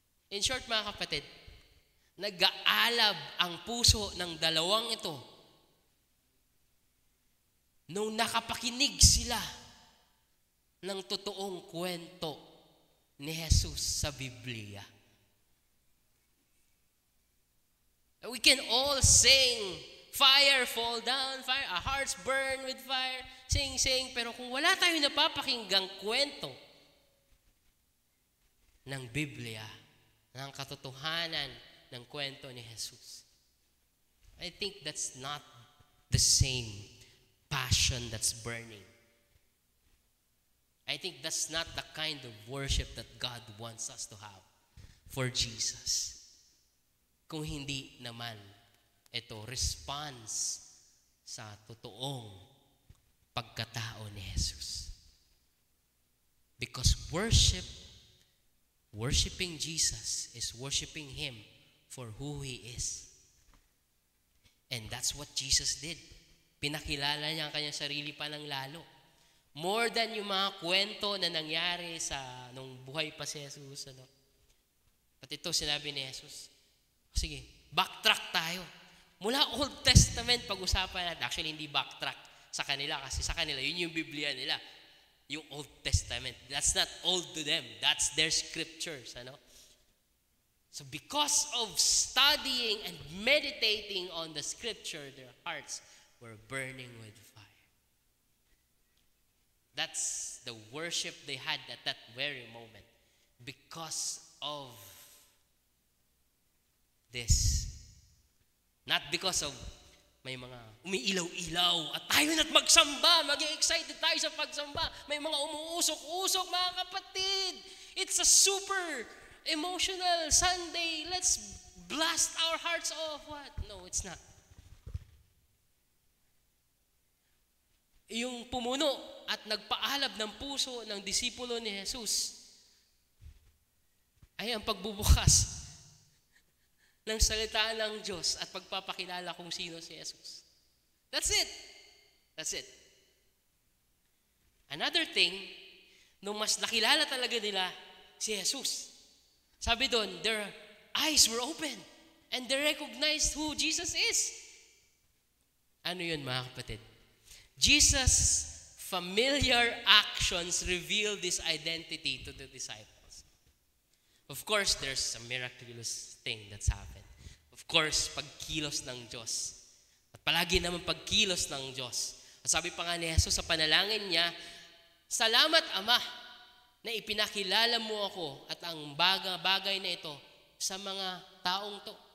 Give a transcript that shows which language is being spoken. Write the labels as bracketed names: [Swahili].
[Filipino] In short, mga kapatid, nag-aalab ang puso ng dalawang ito nung nakapakinig sila ng totoong kwento ni Jesus sa Biblia. [English] We can all sing, fire fall down, fire, our hearts burn with fire, sing, [Filipino] pero kung wala tayong napapakinggang kwento ng Biblia, ng katotohanan ng kwento ni Jesus, [English] I think that's not the same passion that's burning. I think that's not the kind of worship that God wants us to have for Jesus. [Filipino] Kung hindi naman ito response sa totoong pagkatao ni Jesus. [English] Because worshiping Jesus is worshiping Him for who He is. And that's what Jesus did. [Filipino] Pinakilala niya ang kanyang sarili pa ng lalo. [English] More than [Filipino] yung mga kwento na nangyari nung buhay pa si Jesus. At ito sinabi ni Jesus, sige, backtrack tayo. Mula Old Testament, pag-usapan natin. Actually, hindi backtrack sa kanila kasi sa kanila, yun yung Biblia nila. [English] Yung Old Testament. That's not old to them. That's their scriptures. So because of studying and meditating on the scripture, their hearts were burning with fire. That's the worship they had at that very moment. Because of this. Not because of [Filipino] may mga umiilaw-ilaw at tayo na't magsamba, maging excited tayo sa pagsamba. May mga umuusok-usok, mga kapatid. [English] It's a super emotional Sunday. Let's blast our hearts off. What? No, it's not. [Filipino] Yung pumuno at nagpaalab ng puso ng disipulo ni Jesus ay ang pagbubukas ng salita ng Diyos at pagpapakilala kung sino si Jesus. [English] That's it. That's it. Another thing, [Filipino] nung mas nakilala talaga nila si Jesus, sabi doon, [English] their eyes were open and they recognized who Jesus is. [Filipino] Ano yun, mga kapatid? [English] Jesus' familiar actions reveal this identity to the disciples. Of course, there's a miraculous thing that's happened. [Filipino] Of course, pagkilos ng Diyos. At palagi naman pagkilos ng Diyos. At sabi pa nga ni Jesus sa panalangin niya, salamat Ama na ipinakilala mo ako at ang bagay na ito sa mga taong to.